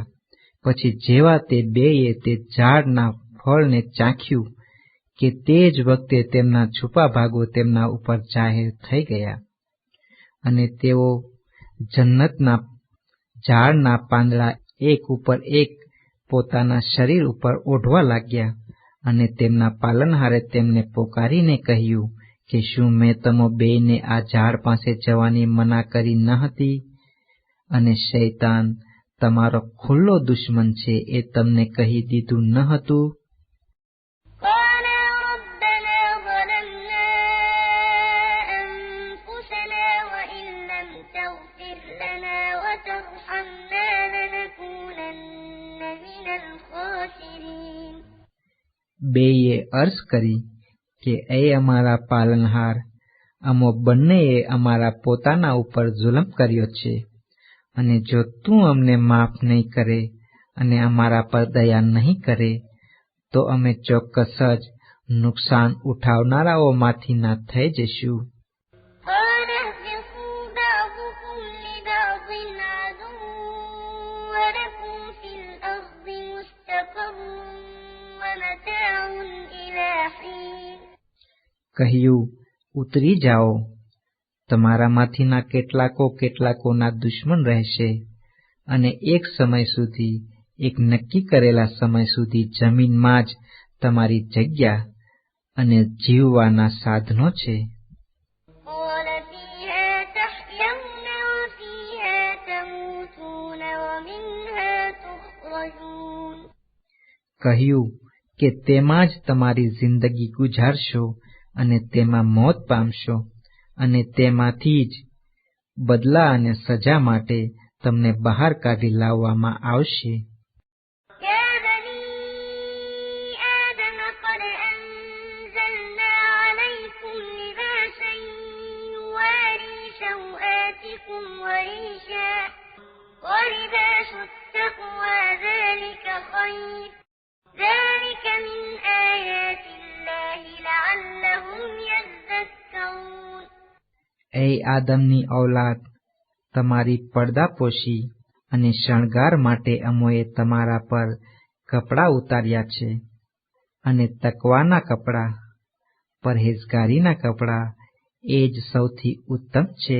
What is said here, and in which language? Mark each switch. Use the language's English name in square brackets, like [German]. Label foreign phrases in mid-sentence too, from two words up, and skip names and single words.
[Gujarati] પછી જેવા તે બેએ તે ઝાડના ફળને ચાખ્યું કે તે જ વખતે તેમના છુપા ભાગો તેમના ઉપર જાહેર થઈ ગયા, અને તેઓ જન્નતના ઝાડના પાંદડા એક ઉપર એક પોતાના શરીર ઉપર ઓઢવા લાગ્યા, અને તેમના પાલનહારે તેમને પોકારીને કહ્યું કે શું મેં તમો બેયને આ ઝાડ પાસે જવાની મના કરી ન હતી? અને શૈતાન તમારો ખુલ્લો દુશ્મન છે એ તમને કહી દીધું ન હતું? [Arabic] قالا ربنا ظلمنا أنفسنا وإن لم تغفر لنا وترحمنا لنكونن من الخاسرين. [Gujarati] બેયે અર્જ કરી કે એ અમારા પાલનહાર, અમો બંનેએ અમારા પોતાના ઉપર જુલમ કર્યો છે, અને જો તું અમને માફ નહીં કરે અને અમારા પર દયા નહીં કરે તો અમે ચોક્કસ જ નુકસાન ઉઠાવનારાઓમાંથી ના થઈ જશું. [Arabic] قال اهبطوا بعضكم لبعض عدو ولكم في الأرض مستقر ومتاع إلى حين. [Gujarati] કહ્યું, ઉતરી જાઓ, તમારામાંથીના કેટલાકોના દુશ્મન રહેશે, અને એક સમય સુધી, એક નક્કી કરેલા સમય સુધી જમીનમાં જ તમારી જગ્યા અને જીવવાના સાધનો છે. [Arabic] قال فيها تحيون وفيها تموتون ومنها تخرجون. [Gujarati] કહ્યું કે તેમાં જ તમારી જિંદગી ગુજારશો અને તેમાં મોત પામશો, અને તેમાંથી જ બદલા અને સજા માટે તમને બહાર કાઢી લાવવામાં આવશે. [Arabic] يا بني آدم قد أنزلنا عليكم لباسا يواري سوآتكم وريشا ولباس التقوى ذلك خير ذلك من آيات الله لعلهم يذكرون. [Gujarati] એ આદમની ઔલાદ, તમારી પડદાપોશી અને શણગાર માટે અમોએ તમારા પર કપડાં ઉતાર્યા છે, અને તકવાના કપડાં, પરહેજગારીના કપડાં એ જ સૌથી ઉત્તમ છે.